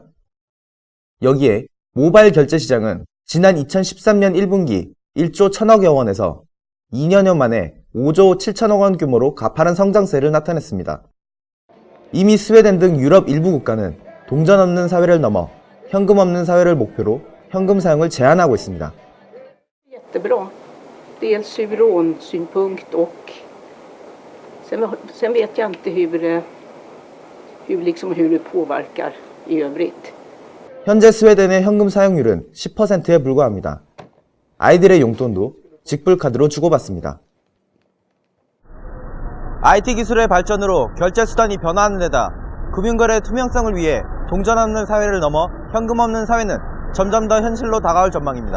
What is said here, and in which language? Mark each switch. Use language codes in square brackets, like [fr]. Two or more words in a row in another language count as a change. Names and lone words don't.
[ko] 여기에 모바일 결제 시장은 지난 2013년 1분기 1조 1000억여 원에서 2년여 만에 5조 7천억 원 규모로 가파른 성장세를 나타냈습니다. 이미 스웨덴 등 유럽 일부 국가는 동전 없는 사회를 넘어 현금 없는 사회를 목표로 현금 사용을 제한하고 있습니다. [sv] Jättebra. Dels ur lånsynpunkt och sen vet jag inte hur det påverkar i övrigt. [ko] 현재 스웨덴의 현금 사용률은 10%에 불과합니다. 아이들의 용돈도 직불카드로 주고받습니다. IT 기술의 발전으로 결제 수단이 변화하는 데다 금융거래의 투명성을 위해 동전 없는 사회를 넘어 현금 없는 사회는 점점 더 현실로 다가올 전망입니다.